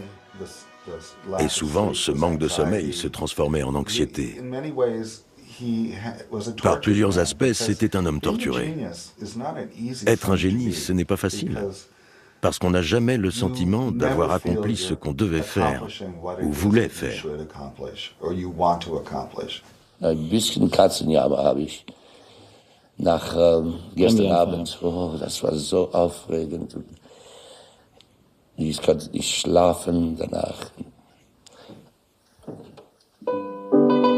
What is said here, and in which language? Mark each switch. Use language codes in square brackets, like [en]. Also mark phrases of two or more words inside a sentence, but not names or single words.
[fr] Et souvent, ce manque de sommeil se transformait en anxiété. Par plusieurs aspects, c'était un homme torturé. Être un génie, ce n'est pas facile. Parce qu'on n'a jamais le sentiment d'avoir accompli ce qu'on devait faire ou voulait faire. [de] Ein bisschen Katzenjammer habe ich nach gestern Abend. Oh, das war so aufregend. Ich konnte nicht schlafen danach.